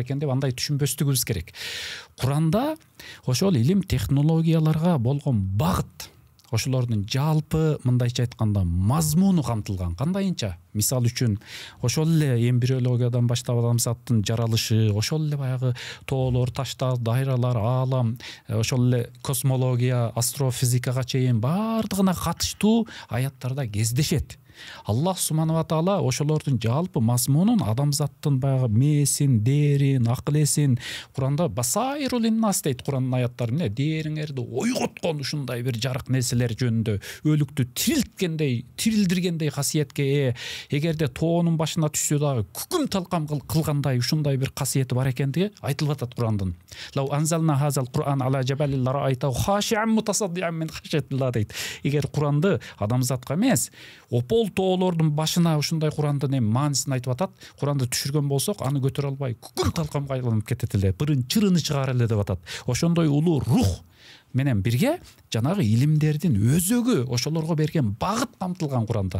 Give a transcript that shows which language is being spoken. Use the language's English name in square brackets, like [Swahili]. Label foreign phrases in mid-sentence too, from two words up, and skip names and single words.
[Kyrgyz] экен деп андай түшүнбөстүгүбүз керек. Куранда ошол илим технологияларга болгон багыт, ошолордун жалпы мындайча айтканда мазмуну камтылган. Кандайынча? Мисал үчүн, ошол эле эмбриологиядан баштап адамзаттын жаралышы, ошол эле баягы тоолор, таштар, дайралар, аалам, ошол эле космология, астрофизикага чейин баардыгына катыштуу аяттарда кездешет. Аллах [Arabic] سبحانه وتعالى [Kyrgyz] ошолордун жалпы мазмунун, адамзаттын баягы мээсин, дээрин, акыл эсин Куранда [Arabic] بصائر للناس [Kyrgyz] дейт. Курандын аяттары эмне? Дээриңерди ойготкон ушундай бир жарык нерселер жөнүндө, өлүктү тирилткендей, тирилдиргендей касиетке ээ. Эгерде тоонун башына түшсө дагы күкүм талкам кылгандай ушундай бир касиети бар экендиги айтылып атат Курандын. [Arabic] لو أنزلنا هذا القرآن على جبل لرأيته خاشعا متصدعا من خشية الله дейт. [Kyrgyz] Эгер Куранды адамзатка эмес, опол тоолордун башына ушундай Курандын эми маанисин айтып атат. Куранды түшүргөн болсок, аны көтөрө албай күкүм талкамга айланып кетет эле, бирин чырыны чыгар эле деп атат. Ошондой улуу рух менен бирге жанагы илимдердин өзөгү, ошолорго берген багыт камтылган Куранда.